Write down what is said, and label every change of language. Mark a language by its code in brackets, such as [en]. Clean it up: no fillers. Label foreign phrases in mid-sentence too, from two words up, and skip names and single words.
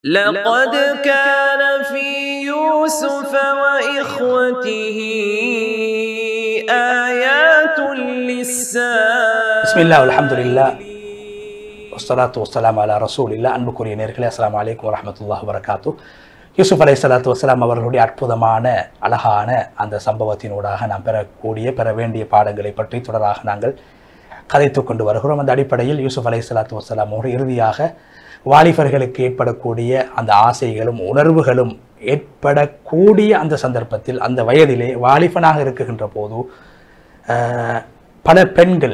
[ar] لقد كان في يوسف وإخوته آيات للسائلين. بسم الله والحمد لله والصلاة والسلام على رسول الله. [ta] அன்புக்குரிய நேயர்களே, [ar] السلام عليكم ورحمة الله وبركاته. [ta] யூசுப் [ar] عليه الصلاة والسلام [ta] அவர்களுடைய அற்புதமான அழகான அந்த சம்பவத்தினூடாக நாம் பெற வேண்டிய பாடங்களை பற்றி தொடராக நாங்கள் கதைத்து கொண்டு வருகிறோம். அந்த அடிப்படையில் யூசுப் [ar] عليه الصلاة والسلام [ta] அவர்கள் இறுதியாக வாலிபர்களுக்கு ஏற்படக்கூடிய அந்த ஆசைகளும் உணர்வுகளும் ஏற்படக்கூடிய அந்த சந்தர்ப்பத்தில், அந்த வயதிலே வாலிபனாக இருக்குகின்ற போது பல பெண்கள்,